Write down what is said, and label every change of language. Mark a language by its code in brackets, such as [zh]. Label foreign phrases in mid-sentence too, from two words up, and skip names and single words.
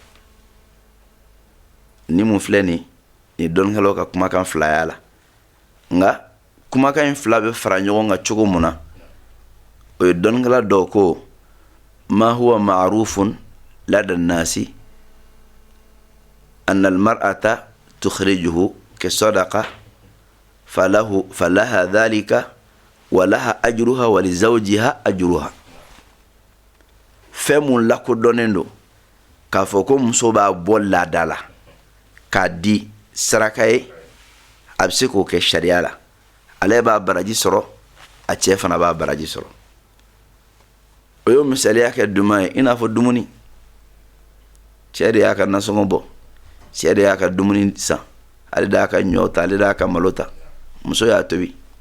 [bm] ni mun filɛ nin ni dɔnnikɛlaw ka kumakan fila y'a la nka kumakan in fila bɛ fara ɲɔgɔn kan cogo mun na o ye dɔnnikɛla dɔw ko ma [ar] هو معروف لدى الناس أن المرأة تخرجه كصدقة فلها ذلك ولها أجرها ولزوجها أجرها [bm] fɛn mun lakodɔnnen don k'a fɔ ko muso b'a bɔ laada la k'a di saraka ye a bɛ se k'o kɛ sariya la ale b'a baraji sɔrɔ a cɛ fana b'a baraji sɔrɔ o ye misaliya kɛ duman ye i n'a fɔ dumuni cɛ de y'a ka nasɔngɔ bɔ cɛ de y'a ka dumuni san ale de y'a ka ɲɔ ta ale de y'a ka malo ta muso y'a tobi